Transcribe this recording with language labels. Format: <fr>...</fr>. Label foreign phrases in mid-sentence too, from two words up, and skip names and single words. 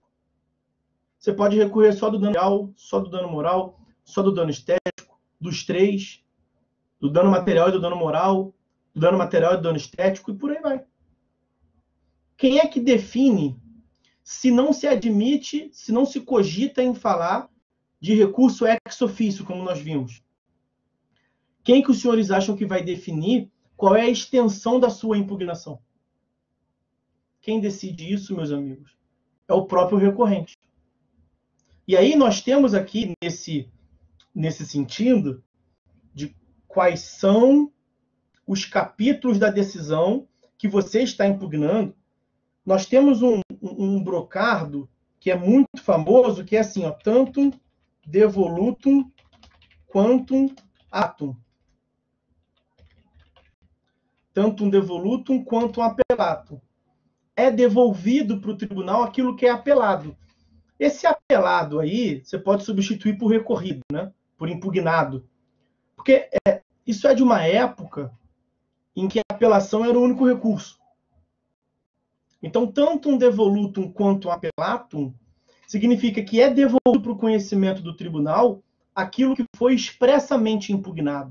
<pt>Você pode recorrer só do dano material, só do dano moral, só do dano estético, dos três, do dano material e do dano moral, do dano material e do dano estético, e por aí vai. Quem é que define se não se admite, se não se cogita em falar de recurso</pt> <la>ex officio,</la> <pt>como nós vimos? Quem que os senhores acham que vai definir qual é a extensão da sua impugnação? quem decide isso, meus amigos, é o próprio recorrente. E aí nós temos aqui, nesse sentido, de quais são os capítulos da decisão que você está impugnando. Nós temos um brocardo que é muito famoso, que é assim, ó,</pt> <la>tantum devolutum quantum atum. Tantum devolutum quantum appellatum.</la> <pt>É devolvido para o tribunal aquilo que é apelado. Esse apelado aí, você pode substituir por recorrido, né? Por impugnado. Porque isso é de uma época em que a apelação era o único recurso. Então,</pt> <la>tanto um devolutum quanto um appellatum</la> <pt>significa que é devolvido para o conhecimento do tribunal aquilo que foi expressamente impugnado.</pt>